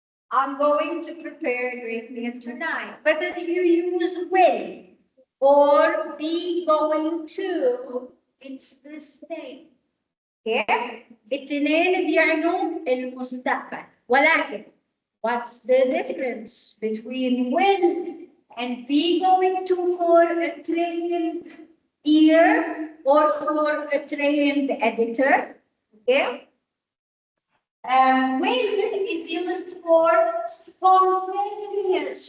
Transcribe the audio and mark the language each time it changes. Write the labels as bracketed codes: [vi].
[en] I'm going to prepare a great meal tonight. Whether you use will or be going to, it's the same. Okay? [ar] الاثنين بيعنوا المستقبل. ولكن [en] what's the difference between will and be going to for a trained ear or for a trained editor. Okay. Will is used for spontaneous.